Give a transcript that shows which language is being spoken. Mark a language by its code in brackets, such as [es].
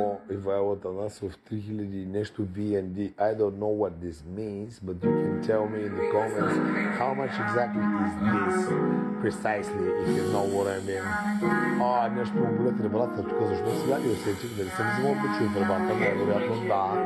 [bg] Ивайло Танасов 3000 нещо VND. [en] I don't know what this means, but you can tell me in the comments how much exactly is this precisely, if you know what I mean. [bg] Нещо му болят ребрата тук, защо сега ги усетих, дали съм взимал пичо от ребрата, вероятно да.